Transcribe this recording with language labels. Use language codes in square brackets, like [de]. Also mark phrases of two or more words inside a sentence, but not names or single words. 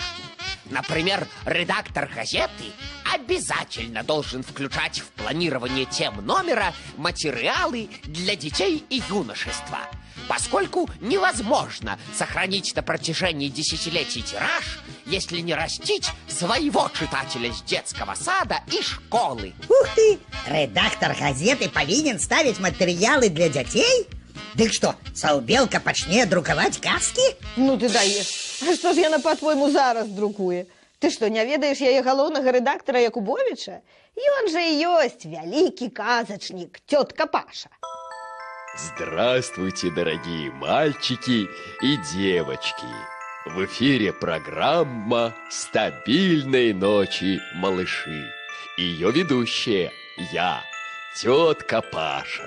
[ru] Например, редактор газеты обязательно должен включать в планирование тем номера материалы для детей и юношества, поскольку невозможно сохранить на протяжении десятилетий тираж, если не растить своего читателя с детского сада и школы. Ух ты! [be] Редактор газеты павінен ставіць матэрыялы для дзяцей? Дык што, Саўбелка пачне друкаваць казкі? [ru] Ну ты даешь. А что ж яна, по-твоему, [be] зараз друкуе? [ru] Ты что, [be] не ведаешь яе галоўнага рэдактара Якубовича? Ён же и ёсць вялікі казачнік, тётка Паша. [ru] Здравствуйте, дорогие мальчики и девочки. В эфире программа «Стабильной ночи, малыши». Ее ведущая я, тетка Паша.